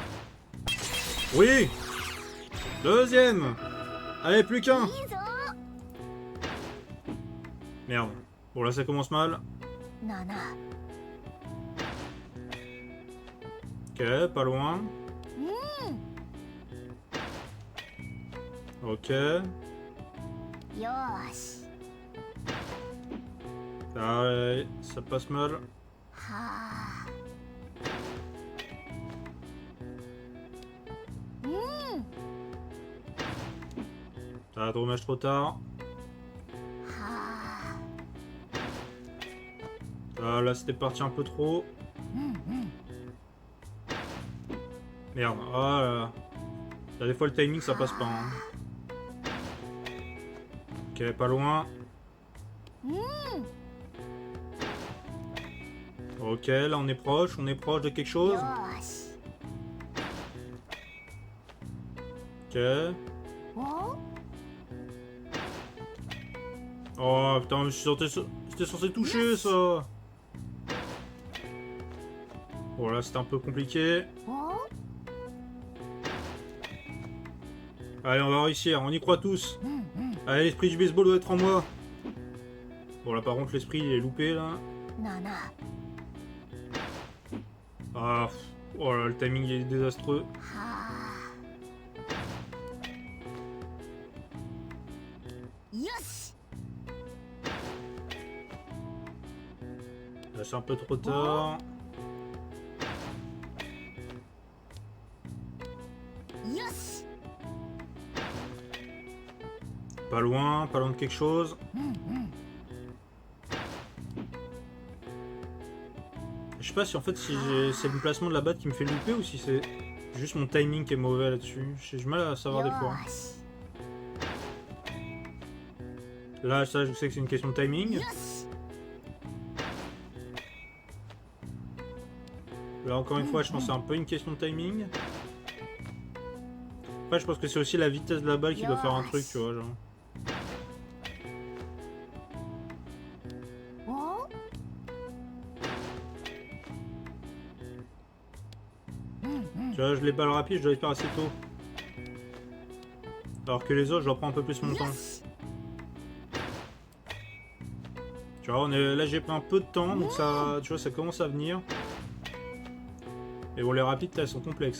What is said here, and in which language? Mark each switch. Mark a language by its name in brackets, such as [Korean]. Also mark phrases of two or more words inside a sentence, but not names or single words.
[French] Oui! Deuxième! Allez, plus qu'un! [Japanese] いいぞ [French] Merde. Bon, là, ça commence mal. 7 Ok, pas loin. う Ok. [Japanese] んよし [French] Allez, ça passe mal. はあうん Ah, dommage, trop tard. はあ Ah, là, c'était parti un peu trop. うんうん Merde. Ah là là. Là, des fois, le timing, ça passe pas. Hein. Ok, pas loin. うん Ok, là, on est proche de quelque chose. [Japanese] よし [French] Ok. お Oh, putain, je suis j'étais censé toucher, ça. Bon, là, c'était un peu compliqué. お Allez, on va réussir, on y croit tous. うんうん Allez, l'esprit du baseball doit être en moi. Bon, là, par contre, l'esprit, il est loupé, là. 7 Ah, oh là, le timing il est désastreux. [Japanese] はあよし [French] Là, c'est un peu trop tard. [Japanese] よし [French] Pas loin de quelque chose. うんうん Je sais pas si en fait si c'est le placement de la batte qui me fait louper ou si c'est juste mon timing qui est mauvais là-dessus. J'ai du mal à savoir des fois. [Japanese] よし [French] Là, ça, je sais que c'est une question de timing. [Japanese] よし [French] Là, encore une fois, je pense que c'est un peu une question de timing. Après, je pense que c'est aussi la vitesse de la balle qui doit faire un truc, tu vois, genre. おうんうん Tu vois, je les balles rapides, je dois les faire assez tôt. Alors que les autres, je leur prends un peu plus mon よ temps. し Tu vois, là, j'ai pris un peu de temps, donc ça, tu vois, ça commence à venir. Et bon, les rapides, là, elles sont complexes.